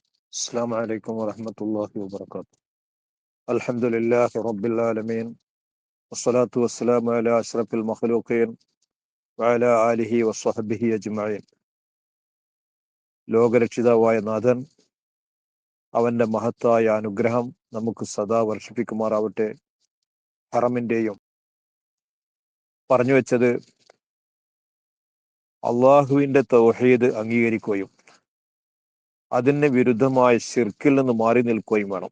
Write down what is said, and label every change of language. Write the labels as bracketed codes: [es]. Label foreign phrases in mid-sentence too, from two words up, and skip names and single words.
[ar] السلام عليكم ورحمة الله وبركاته. الحمد لله رب العالمين والصلاة والسلام على أشرف المخلوقين وعلى آله وصحبه أجمعين. [ml] ലോകരക്ഷിതാവായ നാഥൻ അവന്റെ മഹത്തായ അനുഗ്രഹം നമുക്ക് സദാ വർഷിപ്പിക്കുമാറാവട്ടെ. ഹറമിന്റെയും പറഞ്ഞു വെച്ചത് അള്ളാഹുവിന്റെ തൗഹീദ് അംഗീകരിക്കുകയും അതിന് വിരുദ്ധമായ ശിർക്കിൽ നിന്ന് മാറി നിൽക്കുകയും വേണം.